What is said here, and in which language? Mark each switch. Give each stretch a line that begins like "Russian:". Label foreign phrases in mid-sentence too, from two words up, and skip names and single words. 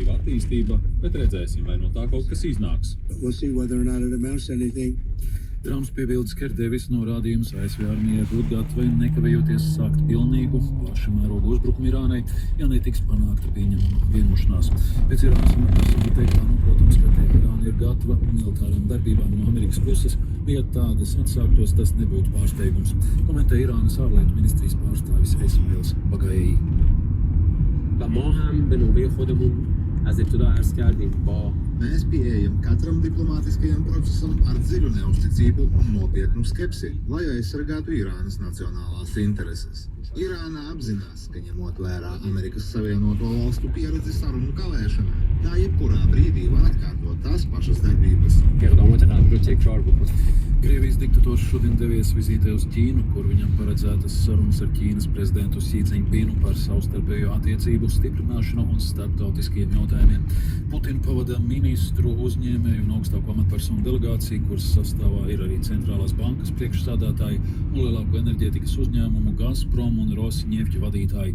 Latvian: attīstība, bet redzēsim, vai no tā kaut kas iznāks.
English: We'll see whether or not it amounts to anything.
Latvian: Trumps piebildes, ka ir devis norādījums ASV armijai būt gatavai nekavējoties sākt pilnīgu plaša mēroga uzbrukumu Irānai, ja netiks panākta pieņemama vienošanās. Pēc Irānas amatapersoņu teiktā, protams, ka Irāna ir gatava militārām darbībām no Amerikas puses, bet ja tādas atsāktos, tas nebūtu pārsteigums, komentē Irānas ārlietu ministrijas pārstāvis Esmails Baghaei.
Persian: و ما هم به نوبه خودمون از ابتدا عرض کردیم با
Latvian: Mēs pieejam katram diplomātiskajam procesam ar dziļu neusticību un nopietnu skepsi, lai aizsargātu Irānas nacionālās intereses. Irāna apzinās, ka ņemot vērā Amerikas Savienoto Valstu pieredzi sarunu kavēšanā, tā jebkurā brīdī var atkārtot tās pašas darbības.
Persian: اقدامات قبل رو تکرار بکنیم.
Latvian: Krievijas diktators šodien devies vizītē uz Ķīnu, kur viņam paredzētas sarunas ar Ķīnas prezidentu Xi Jinpingu par savstarpējo attiecību stiprināšanu un starptautiskiem jautājumiem. Putinu pavada ministru, uzņēmēju un augstāko amatpersonu delegāciju, kuras sastāvā ir arī Centrālās bankas priekšsādātāji un lielāko enerģētikas uzņēmumu Gazprom un Rosnefti vadītāji.